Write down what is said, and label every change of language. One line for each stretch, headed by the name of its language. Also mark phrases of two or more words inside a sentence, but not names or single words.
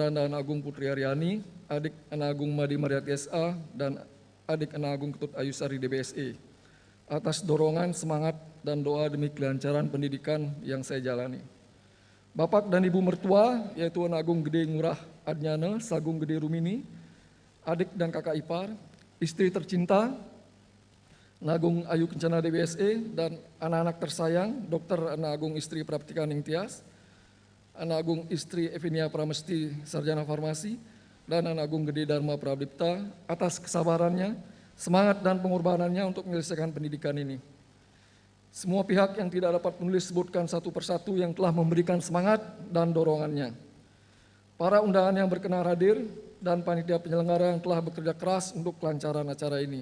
Indonesian: Anda Agung Putri Aryani, adik Ana Agung Madi Mariati SA, dan adik Ana Agung Ketut Ayusari DBSE, atas dorongan, semangat, dan doa demi kelancaran pendidikan yang saya jalani. Bapak dan ibu mertua, yaitu Ana Agung Gede Ngurah Adnyana, Sagung Gede Rumini, adik dan kakak ipar, istri tercinta, Nagung Ayu Kencana DBSE, dan anak-anak tersayang, Dr. Ana Agung istri Praptika Ningtyas, Ana Agung istri Evinia Pramesti Sarjana Farmasi, dan Ana Agung Gede Dharma Prabdipta atas kesabarannya, semangat dan pengorbanannya untuk menyelesaikan pendidikan ini. Semua pihak yang tidak dapat menulis sebutkan satu persatu yang telah memberikan semangat dan dorongannya. Para undangan yang berkenan hadir dan panitia penyelenggara yang telah bekerja keras untuk kelancaran acara ini.